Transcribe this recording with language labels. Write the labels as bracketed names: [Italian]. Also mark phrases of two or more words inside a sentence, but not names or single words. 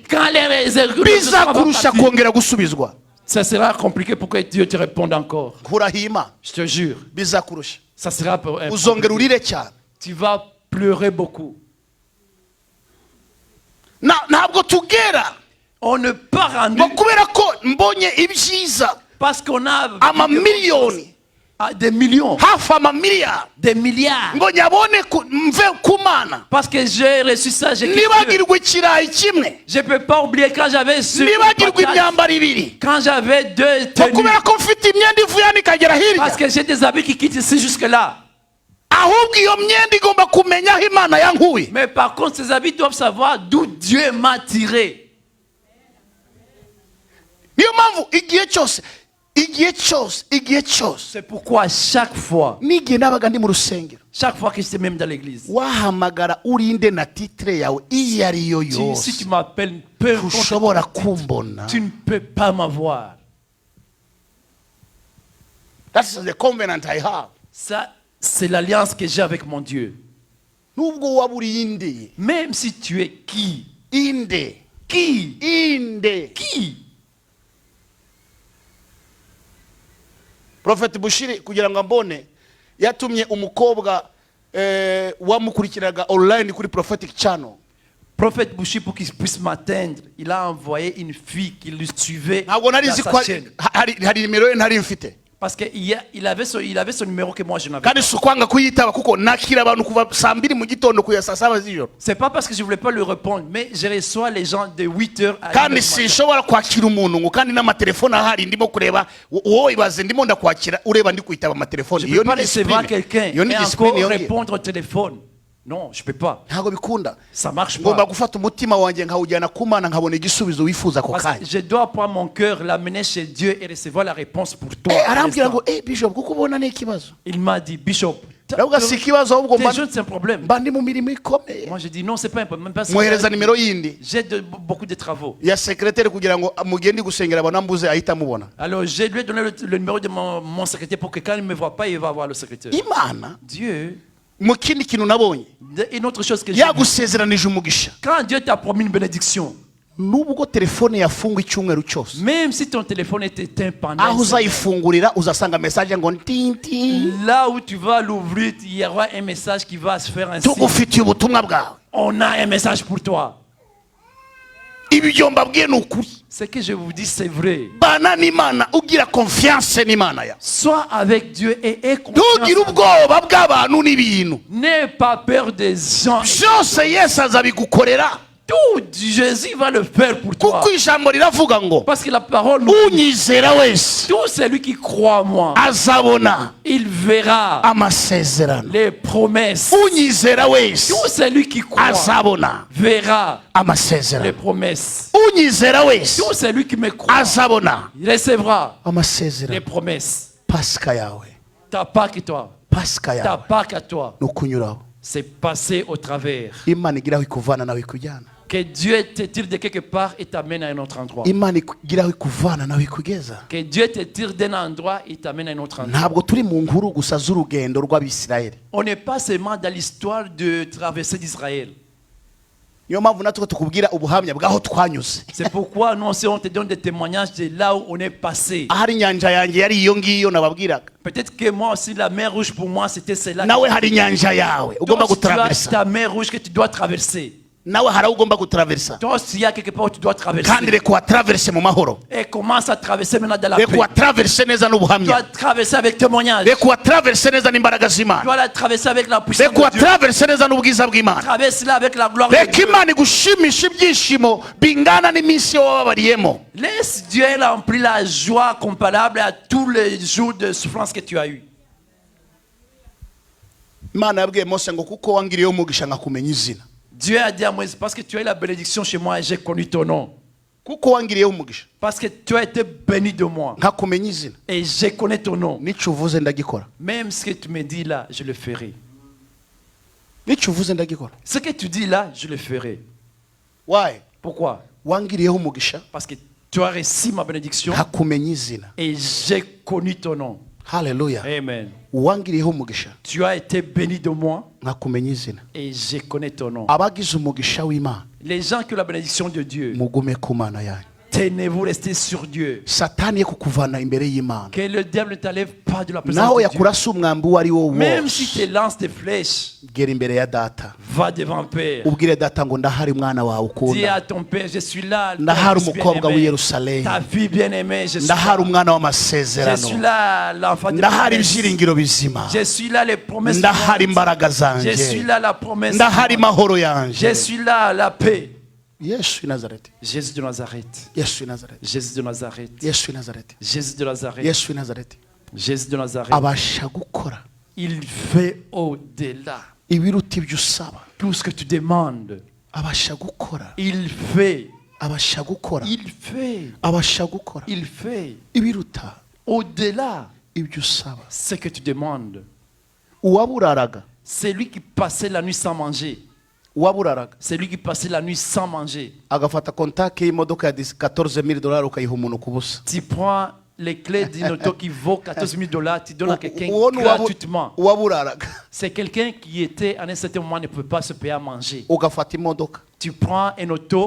[French] quand les [Kinyarwanda] bizakurusha kongera gusubizwa. [French] ça sera compliqué pour que Dieu te réponde encore. [Kinyarwanda] Kurahima [French] Je te jure. [Kinyarwanda] bizakurusha, [French] Ça sera [Kinyarwanda] uzongera [French] compliqué. [Kinyarwanda] urire cyane. [French] Tu vas pleurer beaucoup. [Kinyarwanda] Ntabwo tugera [French] On ne part en [Kinyarwanda] ngo kubera ko mbonye ibyiza [French] parce qu'on a [Kinyarwanda] amamiliyoni, [French] des millions, [Kinyarwanda] hafi amamiliyari, [French] des milliards. [Kinyarwanda] ngo nyabone mve ku Mana, [French] Parce que j'ai reçu ça, j'ai quitté Dieu. [Kinyarwanda] nibagirwe ikirayi kimwe, [French] Je ne peux pas oublier quand j'avais su [Kinyarwanda] nibagirwe imyambaro ibiri, [French] quand j'avais deux [Kinyarwanda] ngo [French] tenues. [Kinyarwanda] kubera ko mfite imyenda ivuye hano ikagera [French] Parce [Kinyarwanda] hirya. [French] que j'ai des habits qui quittent ici jusque-là. [Kinyarwanda] Ahubwo iyo myenda igomba kumenya aho Imana yankuye. [French] Mais par contre, ces habits doivent savoir d'où Dieu m'a tiré. [Kinyarwanda] Niyo mpamvu igihe cyose [French] C'est pourquoi chaque fois [Kinyarwanda] n'igihe nabaga ndi mu rusengero, [French] que j'étais même dans l'église, [Kinyarwanda] wahamagara urinde na titre yawe iyo ari yo [French] si tu [Kinyarwanda] yose, [French] m'appelles, peu importe, [Kinyarwanda] ushobora kumbona. [French] tu ne peux pas m'avoir. [English] That's the covenant I have. [French] Ça, c'est l'alliance que j'ai avec mon Dieu. [Kinyarwanda] Nubwo waba uri inde, [French] Même si tu es qui? [Kinyarwanda] inde, [French] Qui? [Kinyarwanda] inde. [French] Qui? [Kinyarwanda] Prophet Bushiri kugira ngo mbone yatumye umukobwa wamukurikiraga online kuri Prophetic Channel. [French] Prophète Bouchi, pour qu'il puisse m'atteindre, il a envoyé une fille qui le suivait [Kinyarwanda] ntabwo [French] dans [Kinyarwanda] narizi [French] sa [Kinyarwanda] ko [French] chaîne. [Kinyarwanda] hari nimero ye ntari mfite [French] Parce qu'il avait son numéro que moi je n'avais [Kinyarwanda] kandi [French] pas. [Kinyarwanda] si ukwanga kuyitaba kuko nakira abantu kuva saa 2 mu gitondo kuya saa 7 z'ijoro [French] C'est pas parce que je voulais pas lui répondre, mais je reçois les gens de 8h à 1h [Kinyarwanda] kandi [French] du matin. [Kinyarwanda] sinshobora kwakira umuntu ngo kandi n'amatelefone ahari ndimo kureba wowe ibaze ndimo ndakwakira ureba ndi kwitaba amatelefone [French] Je ne peux pas recevoir quelqu'un [Kinyarwanda] iyo ni [French] et encore [Kinyarwanda] discipline yongeye [French] répondre au téléphone. Non, je peux pas. [Kinyarwanda] ntabwo bikunda [French] Ça marche [Kinyarwanda] ngomba [French] pas. [Kinyarwanda] gufata umutima wanjye nkawujyana ku Mana nkabona igisubizo wifuza ako [French] Parce [Kinyarwanda] kanya [French] que je dois prendre mon cœur, l'amener chez Dieu et recevoir la réponse pour toi. [Kinyarwanda] arambwira [French] à [Kinyarwanda] ngo [French] l'instant. [Kinyarwanda] bishop kuko ubona ni ikibazo [French] Il m'a dit, Bishop, [Kinyarwanda] ndavuga si ikibazo ahubwo [French] tes jeunes, c'est un problème. [Kinyarwanda] mba ndi mu mirimo ikomeye [French] Moi, je dis, non, c'est pas un problème. Même pas [Kinyarwanda] mwohereza nimero yindi [French] J'ai beaucoup de travaux. [Kinyarwanda] ya secrétaire kugira ngo mugende gusengera abantu ambuze ahita amubona [French] Alors, je lui ai donné le numéro de mon secrétaire pour que quand il ne me voit pas, il va voir le secrétaire. [Kinyarwanda] Imana [French] Dieu, [Kinyarwanda] mu kindi kintu nabonye [French] une autre chose que j'ai vu, [Kinyarwanda] yagusezeranije umugisha [French] quand Dieu t'a promis une bénédiction, [Kinyarwanda] nubwo telefone yafungwa icyumweru cyose [French] même si ton téléphone est éteint pendant [Kinyarwanda] aho [French] une semaine, [Kinyarwanda] uzayifungurira uzasanga message ngo ntinti [French] là où tu vas l'ouvrir, il y aura un message qui va se faire ainsi. [Kinyarwanda] tugufitiye ubutumwa bwawe [French] On a un message pour toi. [Kinyarwanda] ibyo mbabwiye ni ukuri [French] Ce que je vous dis, c'est vrai. [Kinyarwanda] bana n'Imana ugira confiance n'Imana yawe [French] Sois avec Dieu et aie confiance. [Kinyarwanda] ntugire ubwoba bw'abantu n'ibintu [French] N'aie pas peur des gens. [Kinyarwanda] byose Yesu azabigukorera [French] Tout Jésus va le faire pour toi. [Kinyarwanda] kuko ijambo riravuga ngo [French] Parce que la parole nous dit, [Kinyarwanda] unyizera wese [French] tout celui qui croit en moi, [Kinyarwanda] azabona [French] il verra [Kinyarwanda] amasezerano [French] les promesses. [Kinyarwanda] unyizera wese [French] Tout celui qui croit [Kinyarwanda] azabona [French] verra les [Kinyarwanda] amasezerano [French] promesses. [Kinyarwanda] unyizera wese [French] Tout celui qui me croit [Kinyarwanda] azabona [French] recevra les [Kinyarwanda] amasezerano [French] promesses. [Kinyarwanda] pasika yawe [French] Ta Pâque à toi, [Kinyarwanda] pasika [French] ta [Kinyarwanda] yawe [French] Pâque à toi, [Kinyarwanda] ni ukunyuraho [French] c'est passer au travers. [Kinyarwanda] imana igira aho ikuvana nawe ikujyana [French] Que Dieu te tire de quelque part et t'amène à un autre endroit. [Kinyarwanda] imana igira aho ikuvana nawe ikugeza [French] Que Dieu te tire d'un endroit et t'amène à un autre endroit. [Kinyarwanda] ntabwo turi mu nkuru gusa z'urugendo rw'abisirayeli [French] On n'est pas seulement dans l'histoire de traversée d'Israël. [Kinyarwanda] niyo mpamvu natwe tukubwira ubuhamya bw'aho twanyuze [French] C'est pourquoi nous aussi on te donne des témoignages de là où on est passé. [Kinyarwanda] ahari inyanja yanjye yari iyo ngiyo nababwiraga [French] Peut-être que moi aussi la mer rouge pour moi c'était celle-là. [Kinyarwanda] nawe hari inyanja yawe ugomba [French] Toi, tu as [Kinyarwanda] gutaraverisa [French] ta mer rouge que tu dois traverser. [Kinyarwanda] nawe hari aho ugomba gutaraverisa [French] Toi aussi il y a quelque part où tu dois [Kinyarwanda] kandi [French] traverser. [Kinyarwanda] reka wataraverse mu mahoro [French] Et commence à traverser maintenant dans la [Kinyarwanda] reka [French] paix. [Kinyarwanda] wataraverse neza [French] Tu dois [Kinyarwanda] n'ubuhamya [French] traverser avec témoignage. Tu [Kinyarwanda] reka wataraverse neza n'imbaraga z'imana [French] dois la traverser avec la puissance [Kinyarwanda] reka [French] de Dieu. [Kinyarwanda] wataraverse neza n'ubwiza bw'imana [French] Traverse là avec la gloire de [Kinyarwanda] reka [French] Dieu. [Kinyarwanda] imana igushimisha ibyishimo bingana n'iminsi wababariyemo [French] Laisse Dieu remplir la joie comparable à tous les jours de souffrance que tu as eu. [Kinyarwanda] imana yabwiye mose ngo kuko wangiriyeho umugisha nkakumenya izina [French] Dieu a dit à Moïse, parce que tu as eu la bénédiction chez moi et j'ai connu ton nom. [Kinyarwanda] kuko wangiriyeho umugisha [French] Parce que tu as été béni de moi [Kinyarwanda] nkakumenya izina [French] et j'ai connu ton nom. [Kinyarwanda] n'icyo uvuze ndagikora [French] Même ce que tu me dis là, je le ferai. [Kinyarwanda] n'icyo uvuze ndagikora [French] Ce que tu dis là, je le ferai. [Kinyarwanda] wayi [French] Pourquoi? [Kinyarwanda] wangiriyeho umugisha [French] Parce que tu as reçu ma bénédiction [Kinyarwanda] nkakumenya izina [French] et j'ai connu ton nom. [Kinyarwanda] haleluya [French] Amen. [Kinyarwanda] wangiriyeho umugisha [French] Tu as été béni de moi [Kinyarwanda] nkakumenya izina [French] et j'ai connu ton nom. [Kinyarwanda] abagize umugisha w'imana [French] Les gens qui ont la bénédiction de Dieu, [Kinyarwanda] mugume ku mana yanyu [French] tenez-vous, restez sur Dieu. [Kinyarwanda] satani ye kukuvana imbere y'imana [French] Que le diable ne t'enlève pas de la présence [Kinyarwanda] naho [French] de Dieu. [Kinyarwanda] yakurasa umwambi uwo ari wo [French] Même si [Kinyarwanda] wose [French] tu lances des flèches, [Kinyarwanda] gera imbere ya data [French] va devant Père. [Kinyarwanda] ubwire data ngo ndahari mwana wawe [French] Dis [Kinyarwanda] ukunda [French] à ton Père, je suis là. [Kinyarwanda] ndahari [French] ton fils [Kinyarwanda] umukobwa w'i [French] bien-aimé. [Kinyarwanda] yerusalemu [French] Ta fille bien-aimée, je suis [Kinyarwanda] ndahari [French] là. [Kinyarwanda] umwana [French] Je [Kinyarwanda] w'amasezerano [French] suis là, l'enfant de [Kinyarwanda] ndahari [French] promesse. [Kinyarwanda] ibyiringiro bizima [French] Je suis là, les promesses. [Kinyarwanda] ndahari [French] vivantes. [Kinyarwanda] imbaraga [French] Je [Kinyarwanda] zanjye [French] suis là, la promesse. [Kinyarwanda] ndahari [French] vivante. [Kinyarwanda] mahoro yanjye [French] Je suis là, la paix. [Kinyarwanda] yesu w'i nazareti [French] Jésus de Nazareth. [Kinyarwanda] yesu w'i nazareti [French] Jésus de Nazareth. [Kinyarwanda] yesu w'i nazareti [French] Jésus de Nazareth. [Kinyarwanda] yesu w'i nazareti [French] Jésus de Nazareth. [Kinyarwanda] abasha gukora [French] Il fait au-delà. [Kinyarwanda] ibiruta ibyo usaba [French] Tout ce que tu demandes, [Kinyarwanda] abasha gukora [French] il fait. [Kinyarwanda] abasha gukora [French] Il fait. [Kinyarwanda] abasha gukora [French] Il fait. [Kinyarwanda] ibiruta [French] Au-delà, [Kinyarwanda] ibyo usaba [French] ce que tu demandes. [Kinyarwanda] uwaburaraga [French] C'est lui qui passait la nuit sans manger. [Kinyarwanda] uwaburaraga [French] C'est lui qui passait la nuit sans manger. [Kinyarwanda] agafata kontake y'imodoka ya $14,000 ukayiha umuntu ku busa [French] Tu prends les clés d'une auto qui vaut $14,000, tu donnes à quelqu'un [Kinyarwanda] uwo ni [French] gratuitement. [Kinyarwanda] uwaburaraga [French] C'est quelqu'un qui était, à un certain moment, ne pouvait pas se payer à manger. [Kinyarwanda] ugafata imodoka [French] Tu prends une auto